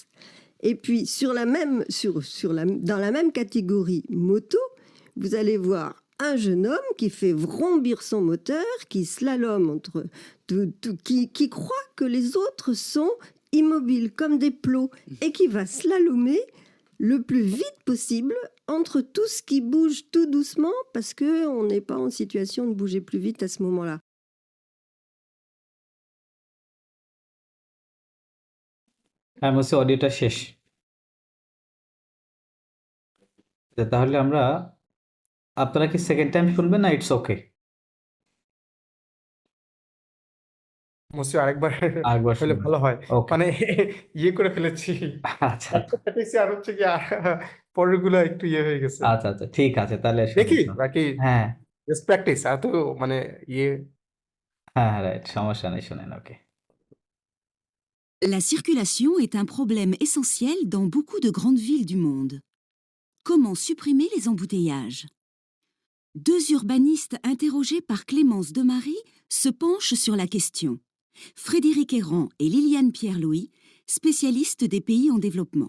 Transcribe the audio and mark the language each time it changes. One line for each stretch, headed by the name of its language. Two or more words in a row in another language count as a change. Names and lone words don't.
French: Et puis, dans la même catégorie moto, vous allez voir un jeune homme qui fait vrombir son moteur, qui slalome qui croit que les autres sont immobiles comme des plots et qui va slalomer le plus vite possible entre tout ce qui bouge tout doucement parce qu'on n'est pas en situation de bouger plus vite à ce moment-là.
Bangla: হ্যাঁ, মোসি অডিওটা শেষ। তাহলে আপনারা কি
English: second time
Bangla: শুনবেন না
English: it's okay?
Bangla: মসিও আরেকবার আরেকবার হলে শুনবেন। ভালো হয়। ওকে। মানে ইয়ে করে ফেলেছি। আচ্ছা একটা প্র্যাকটিসে আর হচ্ছে কি পরেরগুলো একটু ইয়ে হয়ে গেছে। আচ্ছা, ঠিক আছে, তাহলে দেখি শুনুন। বাকি হ্যাঁ,
English: just practice
Bangla: আর তো মানে ইয়ে হ্যাঁ, রাইট, সমস্যা নেই, শুনেন। ওকে।
French: La circulation est un problème essentiel dans beaucoup de grandes villes du monde. Comment supprimer les embouteillages? Deux urbanistes interrogés par Clémence Demary se penchent sur la question. Frédéric Errand et Liliane Pierre-Louis, spécialistes des pays en développement.